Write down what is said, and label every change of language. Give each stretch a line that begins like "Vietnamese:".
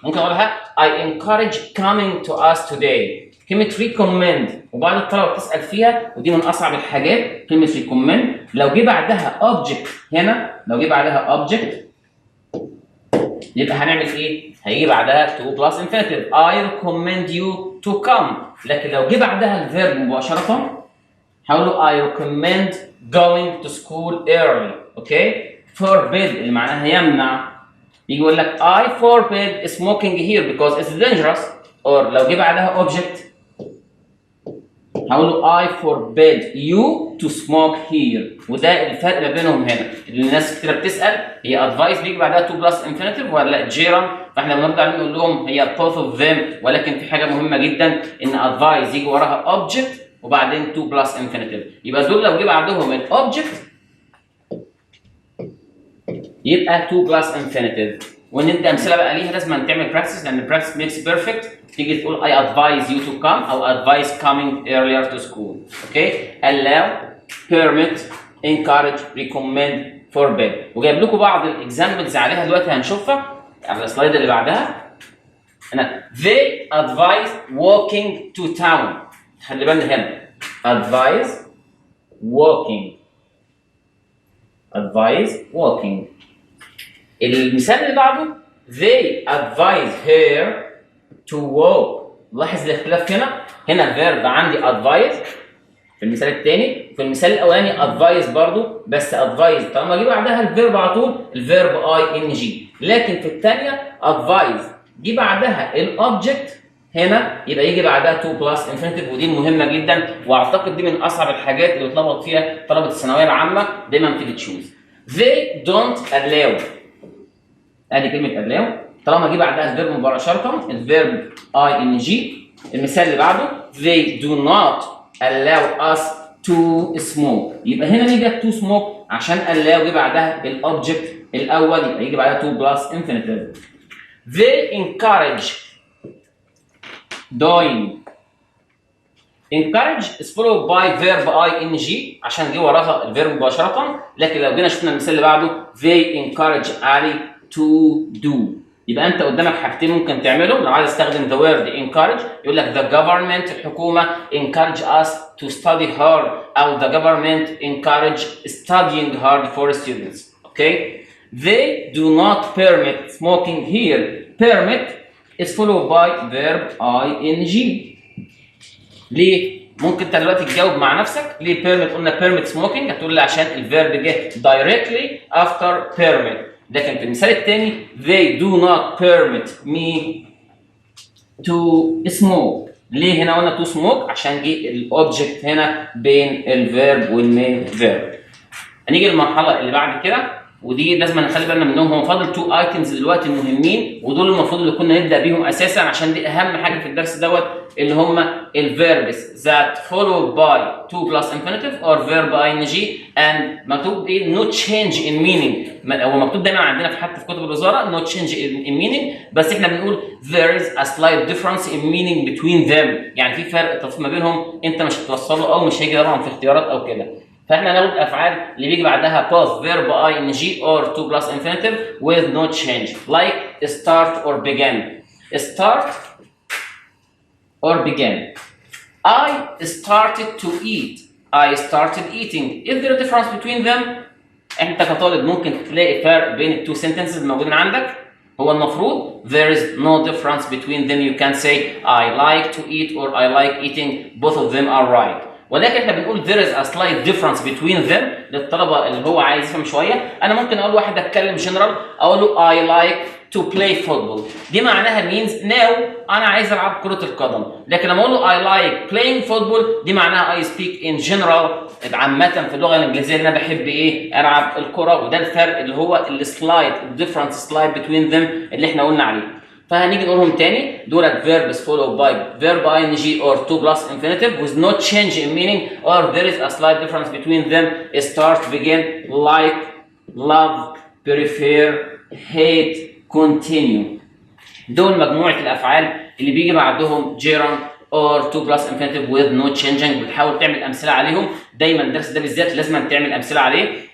Arabic: ممكن اقولها
English: I encourage coming to us today.
Arabic: كلمة recommend وبعض الطلبة بتسأل فيها ودي من أصعب الحاجات. كلمة recommend لو جه بعدها object هنا، لو جه بعدها object يبقى هنعمل إيه؟ هيجي بعدها to plus infinitive.
English: I recommend you to come.
Arabic: لكن لو جه بعدها الفيرب مباشرة هقول له
English: I recommend going to school early.
Arabic: أوكي؟ forbid اللي معناها يمنع. يجي يقول لك
English: I forbid smoking here because it's dangerous. or
Arabic: لو جه بعدها
English: object هقول له I forbid you to smoke here.
Arabic: وده الفرق ما بينهم هنا. اللي الناس كتير بتسأل هي advice بيجي بعدها to plus infinitive ولا gerund؟ فاحنا بنرد عليهم نقول لهم هي
English: both of them.
Arabic: ولكن في حاجة مهمة جدا إن advice يجي وراها object وبعدين to plus infinitive. يبقى دول لو جه بعدهم object يبقى to plus infinitive. وندي امثله بقى ليها لازم تعمل براكتس لان براكتس ميكس بيرفكت. تيجي تقول
English: I advise you to come او advise coming earlier to school. Okay? allow, permit, encourage, recommend, forbid.
Arabic: وجايب لكم بعض الاكزامبلز عليها دلوقتي هنشوفها على السلايد اللي بعدها.
English: هنا they advise walking to town.
Arabic: خلي بالنا هنا advise walking. المثال اللي بعده
English: they advise her to walk.
Arabic: لاحظ الاختلاف هنا الفيرب عندي advise في المثال الثاني، في المثال الاولاني advise برضو بس advise طالما جه بعدها الفيرب على طول الفيرب ing. لكن في الثانيه advise جه بعدها الاوبجكت هنا يبقى يجي بعدها to plus infinitive. ودي مهمه جدا واعتقد دي من اصعب الحاجات اللي بتلخبط فيها طلبه الثانويه العامه دايما تيجي تشوز.
English: they don't allow.
Arabic: ادي كلمه allow طالما جه بعدها الفيرب مباشره الفيرب ing. المثال اللي بعده
English: they do not allow us to smoke.
Arabic: يبقى هنا نيجي to smoke عشان allow جه بعدها الاوبجكت الاول يبقى يجي بعدها to plus infinitive.
English: they encourage doing. encourage is followed by verb ing
Arabic: عشان جه وراها الفيرب مباشره. لكن لو جينا شفنا المثال اللي بعده they encourage علي to do. يبقى انت قدامك حاجتين ممكن تعملهم لو عايز استخدم the word encourage. يقول لك
English: the government الحكومه encourage us to study hard او the government encourage studying hard for students. Okay? They do not permit smoking here. Permit is followed by verb ing.
Arabic: ليه؟ ممكن انت دلوقتي تجاوب مع نفسك ليه permit قلنا permit smoking؟ هتقول لي عشان الفيرب جه
English: directly after permit.
Arabic: لكن في المثال الثاني
English: they do not permit me to smoke.
Arabic: ليه هنا قلنا to smoke؟ عشان جه الاوبجكت هنا بين الفيرب والمين فيرب. هنيجي للمرحله اللي بعد كده ودي لازم نخلي بالنا منهم. هم فاضل 2 ايتمز دلوقتي المهمين، ودول المفروض اللي كنا نبدا بيهم اساسا عشان دي اهم حاجه في الدرس دوت، اللي هم الفيربس
English: that follow by to plus infinitive or verb ing
Arabic: and مكتوب ايه
English: no change in meaning.
Arabic: هو مكتوب دايما عندنا في حتى في كتب الوزاره
English: no change in meaning،
Arabic: بس احنا بنقول
English: there is a slight difference in meaning between them،
Arabic: يعني في فرق ما بينهم انت مش هتوصله او مش هيجي طبعا في اختيارات او كده. فاحنا ناخد الافعال اللي بيجي بعدها
English: both verb ing or to plus infinitive with no change like start or begin. Start or begin. I started to eat. I started eating. Is there a difference between them?
Arabic: انت كطالب ممكن تلاقي فرق بين التو sentences الموجودين عندك.
English: هو المفروض there is no difference between them. You can say I like to eat or I like eating. Both of them are right.
Arabic: ولكن احنا بنقول
English: there is a slight difference between them
Arabic: للطلبه اللي هو عايز يفهم شويه. انا ممكن اقول واحد اتكلم جنرال اقول له
English: I like to play football.
Arabic: دي معناها means now انا عايز العب كره القدم. لكن لما اقول له
English: I like playing football
Arabic: دي معناها
English: I speak in general
Arabic: عامه في اللغه الانجليزيه اللي انا بحب ايه العب الكره. وده الفرق اللي هو السلايد
English: different slide between them
Arabic: اللي احنا قلنا عليه. فهنيجي نقولهم تاني.
English: دولت verbs followed by verb ing or to plus infinitive with no change in meaning or there is a slight difference between them. Start, begin, like, love, prefer, hate, continue.
Arabic: دول مجموعة الأفعال اللي بيجي بعدهم
English: gerund or to plus infinitive with no changing.
Arabic: بتحاول تعمل أمثلة عليهم. دايما الدرس ده بالذات لازم تعمل أمثلة عليه.